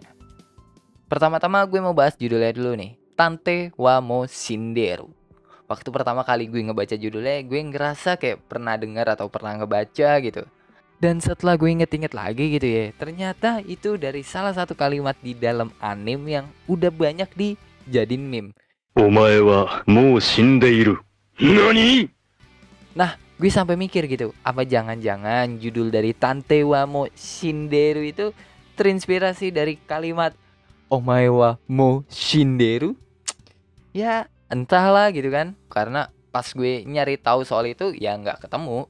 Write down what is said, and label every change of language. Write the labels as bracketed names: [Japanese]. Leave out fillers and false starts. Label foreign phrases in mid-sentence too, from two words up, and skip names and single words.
[Indonesian] Pertama-tama gue mau bahas judulnya dulu nih, Tante wa Mou Shinderu. Waktu pertama kali gue ngebaca judulnya, gue ngerasa kayak pernah dengar atau pernah ngebaca gitu. Dan setelah gue inget-inget lagi gitu ya, ternyata itu dari salah satu kalimat di dalam anime yang udah banyak dijadiin meme. [Japanese] お前はもう死んでいる。何 [Indonesian] Nah, gue sampai mikir gitu, apa jangan-jangan judul dari Tante wa Mou Shinderu itu terinspirasi dari kalimat [Japanese] お前はもう死んでいる? [Indonesian] Ya, entahlah gitu kan. Karena pas gue nyari tahu soal itu ya nggak ketemu.